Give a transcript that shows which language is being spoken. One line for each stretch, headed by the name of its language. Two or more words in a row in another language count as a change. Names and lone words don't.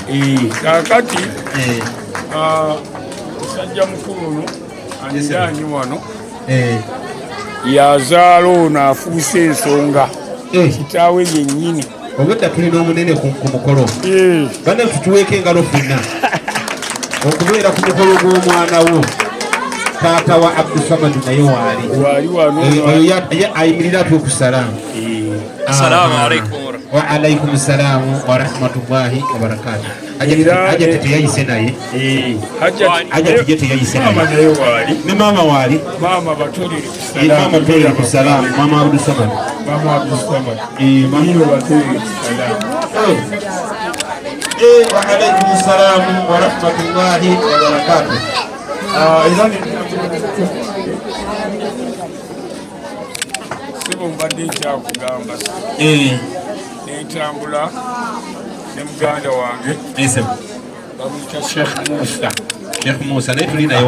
Ganda: kaakati musajja mukulu ono aniraanyi wano yazaala ono afuuse ensonga kitaawe yennyini obwedda tulina omunene ku mukolo banne tutuweeko engalo ffenna okubeera ku mukolo gw'omwana wo taata wa Abdulsamad naye waali wano ayimirira atuwe ku salaamu.
Arabic: السلام عليكم. وعليكم السلام ورحمة الله وبركاته.
Ganda: Hajjati teyayise naye. Hajjati teyayise naye. Ne mama wali. Mama batulire ku salaamu. Mama batulire ku salaamu. Mama Abdulsamad. Mama Abdulsamad. Mama batulire ku salaamu.
Arabic: وعليكم السلام ورحمة الله وبركاته.
Ganda: Sebo mbadde nkyakugamba nentambula ne muganda wange bamuyita Sheikh Musa naye tuli naye